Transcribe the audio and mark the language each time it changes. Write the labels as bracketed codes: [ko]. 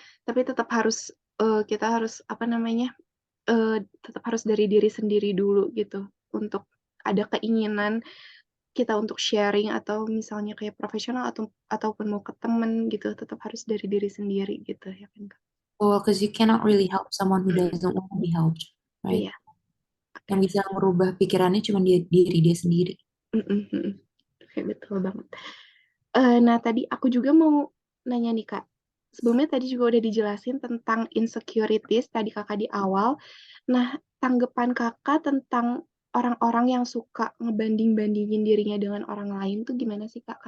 [id] Tapi tetap harus, kita harus, apa namanya, tetap harus dari diri sendiri dulu gitu, untuk ada keinginan kita untuk sharing atau misalnya kayak profesional ataupun mau ke temen gitu, tetap harus dari diri sendiri gitu ya kan, Kak? [en] Well, because you cannot really help someone who doesn't want to be helped, right? [id] Iya, Yang oke. bisa merubah pikirannya cuma diri dia sendiri. Mhm. Mhm. Oke, betul banget. Nah tadi aku juga mau nanya nih, Kak. Sebelumnya tadi juga udah dijelasin tentang insecurities tadi Kakak di awal. Nah, tanggapan Kakak tentang orang-orang yang suka ngebanding-bandingin dirinya dengan orang lain tuh gimana sih, Kak?